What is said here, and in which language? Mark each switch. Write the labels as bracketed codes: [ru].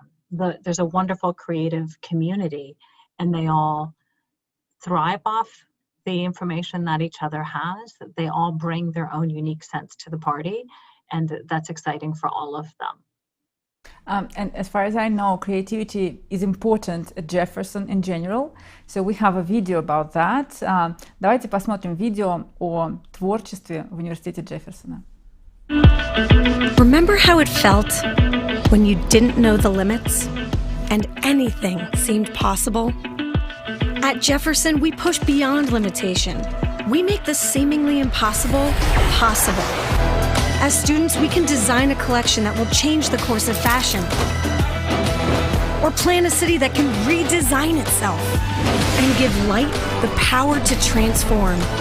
[en] There's a wonderful creative community, and they all thrive off the information that each other has. They all bring their own unique sense to the party, and that's exciting for all of them. And as far as I know, creativity is important at Jefferson in general. So we have a video about that. [ru] Давайте посмотрим видео о творчестве в университете Джефферсона. [en] Remember how it felt when you didn't know the limits and anything seemed possible? At Jefferson, we push beyond limitation. We make the seemingly impossible possible. As students, we can design a collection that will change the course of fashion, or plan a city that can redesign itself and give light the power to transform.